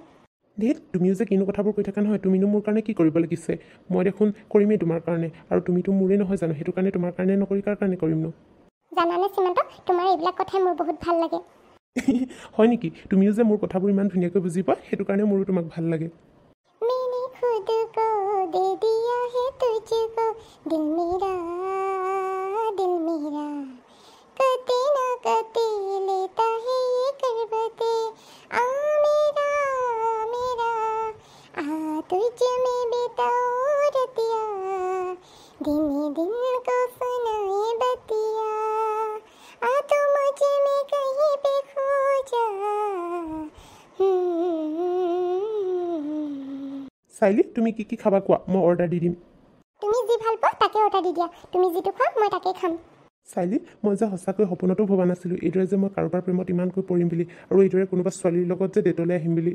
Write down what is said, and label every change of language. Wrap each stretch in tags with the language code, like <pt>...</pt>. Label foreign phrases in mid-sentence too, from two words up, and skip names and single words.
<as>ধেত তুমিও যে কিনো কথাবোৰ কৈ থাকা নহয় তুমিনো মোৰ কাৰণে কি কৰিব লাগিছে মই দেখোন কৰিমেই তোমাৰ কাৰণে আৰু তুমিতো মোৰেই নহয় জানো সেইটো কাৰণে তোমাৰ কাৰণে নকৰি কাৰ কাৰণে কৰিম ন জানানে সীমান্ত তোমাৰ এইবিলাক কথাই মোৰ বহুত ভাল লাগে হয় নেকি তুমিও যে মোৰ কথাবোৰ ইমান ধুনীয়াকৈ বুজি পোৱা সেইটো কাৰণে মোৰো তোমাক ভাল লাগে</as> <hi>मैंने खुद को दे दिया है तुझको दिल मेरा कते ना कते लेता है ये करवते आ मेरा आ तुझ में बिताऊं रतिया दिन को सुनाए बतिया आ तो मुझ में कहीं पे खो जा</hi> <as>চাইলি তুমি কি খাবা কোৱা মই অৰ্ডাৰ দি দিম তুমি যি ভাল পোৱা তাকে অৰ্ডাৰ দি দিয়া তুমি যিটো খোৱা মই তাকে খাম চাইলি মই যে সঁচাকৈ সপোনতো ভবা নাছিলোঁ এইদৰে যে মই কাৰোবাৰ প্ৰেমত ইমানকৈ পৰিম বুলি আৰু এইদৰে কোনোবা ছোৱালীৰ লগত যে ডেটলৈ আহিম বুলি</as>